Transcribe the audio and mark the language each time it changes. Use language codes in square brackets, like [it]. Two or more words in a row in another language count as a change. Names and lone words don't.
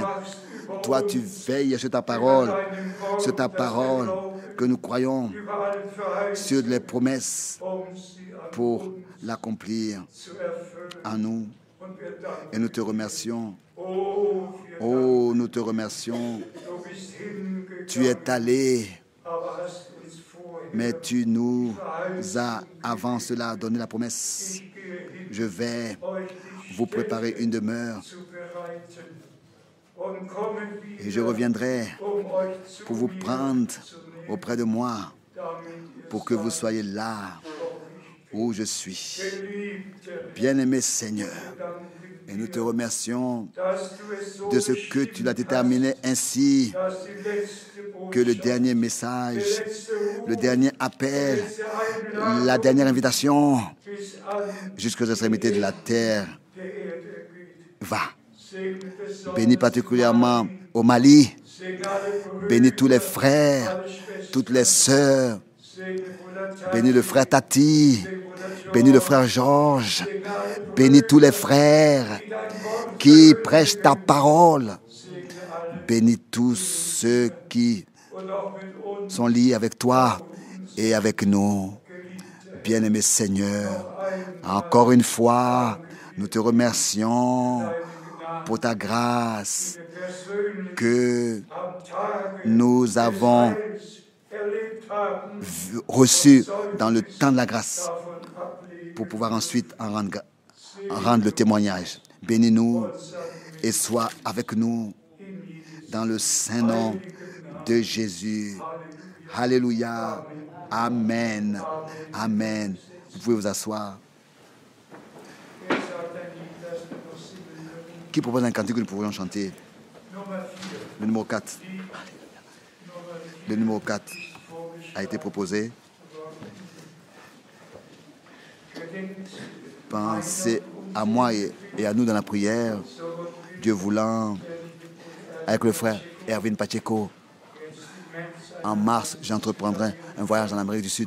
[fr] Toi, tu veilles sur ta parole que nous croyons, sur les promesses pour l'accomplir en nous Et nous te remercions. Oh, Oh, nous te remercions. [de] du bist hingegangen, [fr] Tu es allé, [de] aber hast uns vorher [fr] mais tu nous as avant cela donné la promesse. [de] ich gehe hin, [fr] Je vais [de] euch die [fr] vous préparer [de] Stätte [fr] une demeure [de] zu bereiten und kommen [fr] et [de] wieder, [fr] je reviendrai [de] euch zu [fr] pour vous [de] mir [fr] prendre [de] zu nehmen, [fr] auprès de moi [de] damit ihr [fr] pour que vous [de] seid, [fr] soyez là où je suis. [de] geliebter, [fr] Bien-aimé Seigneur, [de] danken [fr] et nous te [de] dir, [fr] remercions [de] dass du es so [fr] de ce que tu l'as [de] bestimmt [fr] déterminé ainsi [de] hast, dass die letzte [fr] que le [de] Botschaft, [fr] dernier [de] der [fr] message, [de] letzte [fr] le [de] Ruf, [fr] dernier [de] die [fr] appel, [de] letzte Einladung [fr] la dernière invitation [de] bis an [fr] jusqu'aux extrémités de la terre [de] der Erde geht. [fr] va. [de] Segne besonders [fr] Bénis particulièrement au Mali, [de] segne alle Brüder, [fr] bénis tous les frères, [de] alle Schwestern, [fr] toutes les sœurs, [de] segne Bruder Tati, [fr] bénis le frère Tati, [de] segne Bruder [fr] bénis le [de] George, [fr] frère Georges, [de] segne alle Brüder, [fr] bénis tous les frères [de] die dein Wort [fr] qui [de] verkündigen, [fr] prêchent ta parole, [de] segne alle [fr] bénis tous ceux qui [de] und auch mit uns, [fr] sont liés avec toi et avec nous. [de] geliebte, [fr] Bien-aimé Seigneur, [de] ein [fr] encore une fois, nous te remercions [de] deine Gnade, [fr] pour ta grâce [de] die wir persönlich [fr] que [de] am Tage [fr] nous avons [de] des Heils erlebt haben, [fr] reçue dans le temps de la grâce [de] davon ablegen, [fr] pour pouvoir ensuite en rendre le témoignage. Bénis-nous et sois avec nous dans le saint nom de Jésus. Alléluia. Amen. Amen. Vous pouvez vous asseoir. [de] Wer sagt ein Lied, das wir noch singen würden? [fr] Qui propose un cantique que nous pourrions chanter? [de] Nummer 4. [fr] Le numéro 4. Le numéro 4 a été proposé. Pensez à moi et à nous dans la prière. Dieu voulant, avec le frère Erwin Pacheco, en mars, j'entreprendrai un voyage en Amérique du Sud.